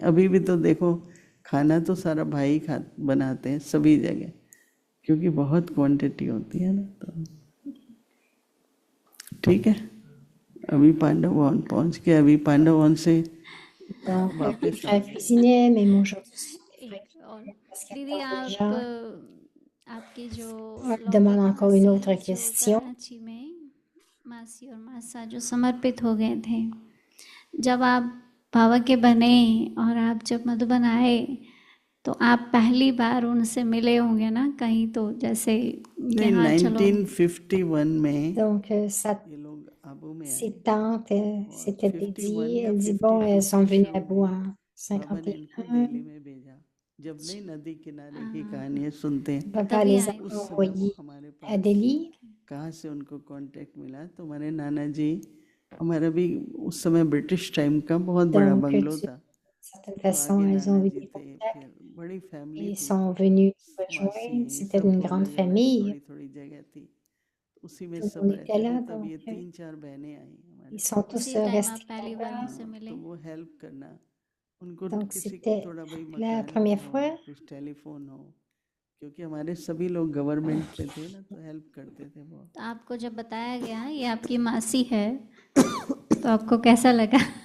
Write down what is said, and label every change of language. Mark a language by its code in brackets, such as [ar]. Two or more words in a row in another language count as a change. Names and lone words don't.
[hi] अभी भी तो देखो, खाना तो सारा भाई बनाते हैं सभी जगह, क्योंकि बहुत क्वांटिटी होती है ना। तो ठीक है, अभी पांडव भवन पहुंच के, अभी पांडव भवन से [fr] Donc, les [hi] वापस आ [fr] frères [hi] गए। [fr] cuisinaient, même aujourd'hui, ce sont des frères qui [hi] और [fr] cuisinent parce qu'il y a [hi] दीदी [fr] encore des [hi] आप [fr] gens. [hi] आपकी जो [fr] On demande [hi] लौकिक [fr] encore une [hi] मासी [fr] autre [hi] जो [fr] question. [hi] कराची में मासी और मासा जो समर्पित हो गए थे, जब आप बाबा के बने और आप जब मधुबन आए, तो आप पहली बार उनसे मिले होंगे ना कहीं, तो जैसे नहीं, यहाँ चलो 1951 में [fr] Donc, [hi] ये लोग आबू में आए, [fr] ses tantes [hi] और [fr] s'étaient [hi] 51 [fr] dit, [hi] या [fr] elle dit, bon, [hi] 52 [fr] elles sont [hi] से [fr] venues [hi] शुरू [fr] à bout [hi] हुई, [fr] en [hi] बाबा ने इनको दिल्ली [fr] 51. [hi] में भेजा। जब नहीं नदी किनारे की कहानियाँ सुनते हैं, [fr] Papa [hi] तभी [fr] les a [hi] आए उस समय वो [fr] envoyés [hi] हमारे [fr] à [hi] पास [fr] Delhi. [hi] कहाँ से उनको कांटेक्ट मिला, तो हमारे नाना जी, हमारा भी उस समय [en] British time [hi] का बहुत बड़ा [fr] Donc, [hi] बंगलो [fr] d'une [hi] था, [fr] certaine [hi] तो [fr] façon, [hi] आगे [fr] elles ont [hi] नाना [fr] eu [hi] जी [fr] des [hi] थे, [fr] contacts [hi] फिर बड़ी फैमिली [fr] et [hi] थी, [fr] sont venus nous [hi] मासी [fr] rejoindre. [hi] हैं, [fr] C'était [hi] सब [fr] une [hi] तो [fr] grande [hi] अलग अलग [fr] famille. [hi] थोड़ी थोड़ी जगह थी, उसी में [fr] Tout le [hi] सब [fr] monde était [hi] रहते थे। [fr] là, [hi] तब ये [fr] donc [hi] 3-4 बहनें आई हमारे [fr] ils sont [hi] पास, [fr] tous [hi] उसी टाइम आप [fr] restés [hi] पहली बार [fr] là-bas. [hi] उनसे मिले। तो वो हेल्प करना, उनको [fr] Donc, [hi] किसी को [fr] c'était [hi] थोड़ा भाई [fr] la [hi] मकान [fr] première [hi] हो, [fr] fois. [hi] कुछ टेलीफोन हो, क्योंकि हमारे सभी लोग गवर्नमेंट पे थे ना, तो हेल्प करते थे बहुत। तो आपको जब बताया गया ये आपकी मासी है तो आपको कैसा लगा?